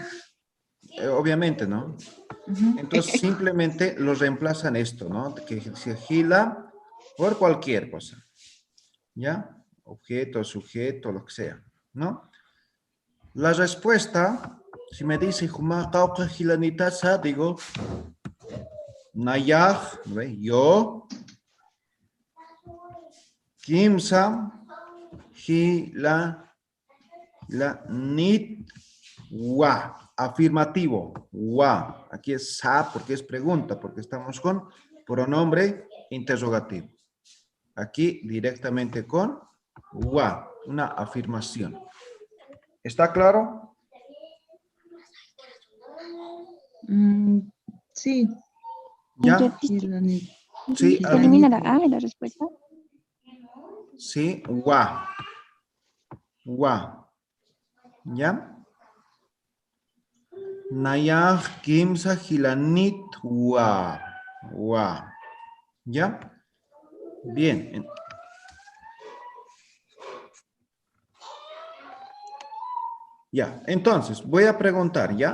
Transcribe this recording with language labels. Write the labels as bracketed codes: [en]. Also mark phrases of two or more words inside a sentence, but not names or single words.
[es] obviamente, ¿no? Ujú. Entonces, simplemente lo reemplazan esto, ¿no? Que se gila por cualquier cosa. ¿Ya? Objeto, sujeto, lo que sea, ¿no? La respuesta, si me dice [ay] Juma, Cauca, Gilanitasa, [es] digo Nayaj, ¿ve? [ay] Yo, Kimsa, Nit, Wa, afirmativo, Wa. [es] Aquí es Sa porque es pregunta, porque estamos con pronombre interrogativo. Aquí directamente con Wa, una afirmación. ¿Está claro? Sí. ¿Ya? Sí, ¿Termina la A en la respuesta? Sí, [ay] Wa. Wa. [es] ¿Ya? [ay] Nayaj, Kimsa, Gilanit, Wa. Wa. ¿Ya? [es] Bien. Ya, entonces, voy a preguntar, ¿ya?